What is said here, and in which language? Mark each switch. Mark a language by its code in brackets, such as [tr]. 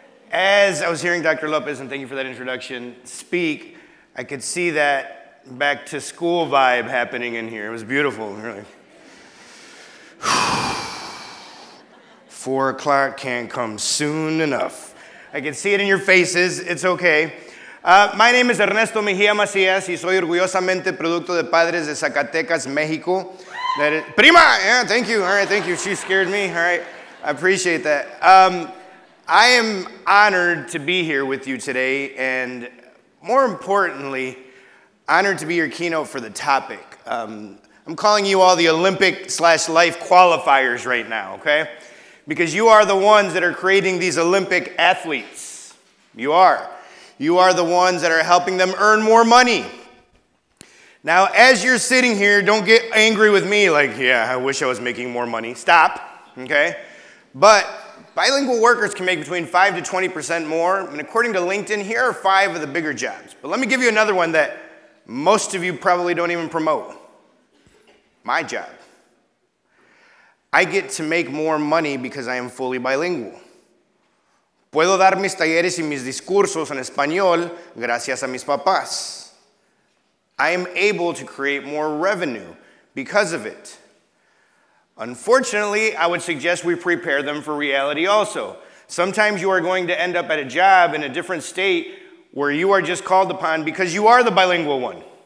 [en] As I was hearing Dr. Lopez, and thank you for that introduction, speak, I could see that back to school vibe happening in here. It was beautiful, really. 4 o'clock can't come soon enough. I can see it in your faces. It's okay. My name is [es] Ernesto Mejia Macías y soy orgullosamente producto de padres de Zacatecas, Mexico. Prima! [en] Yeah, thank you. All right, thank you. She scared me. All right, I appreciate that. I am honored to be here with you today, and more importantly, honored to be your keynote for the topic. I'm calling you all the Olympic/life qualifiers right now, okay? Because you are the ones that are creating these Olympic athletes. You are. You are the ones that are helping them earn more money. Now, as you're sitting here, don't get angry with me like, yeah, I wish I was making more money. Stop, okay? But bilingual workers can make between 5 to 20% more. And according to LinkedIn, here are 5 of the bigger jobs. But let me give you another one that most of you probably don't even promote. My job. I get to make more money because I am fully bilingual. [es] Puedo dar mis talleres y mis discursos en español gracias a mis papás. [en] I am able to create more revenue because of it. Unfortunately, I would suggest we prepare them for reality also. Sometimes you are going to end up at a job in a different state where you are just called upon because you are the bilingual one.